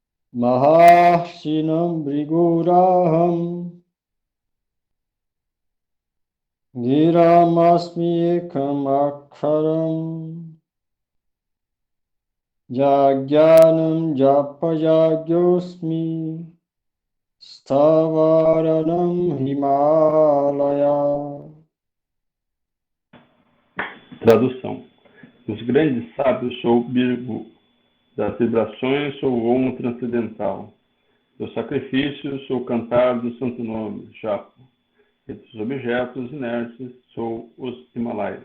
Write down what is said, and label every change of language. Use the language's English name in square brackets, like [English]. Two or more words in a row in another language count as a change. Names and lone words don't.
[Sanskrit] महर्षीणाम् भृगुरहम् गिरामस्मि एकम् अक्षरम् यज्ञानाम् जपयज्ञोऽस्मि स्थावराणाम् हिमालयः. [Portuguese] Tradução. Dos grandes sábios sou Birgu, das vibrações sou o Om transcendental, do sacrifício sou o cantar do santo nome, Japa, e dos objetos inertes sou os Himalaias.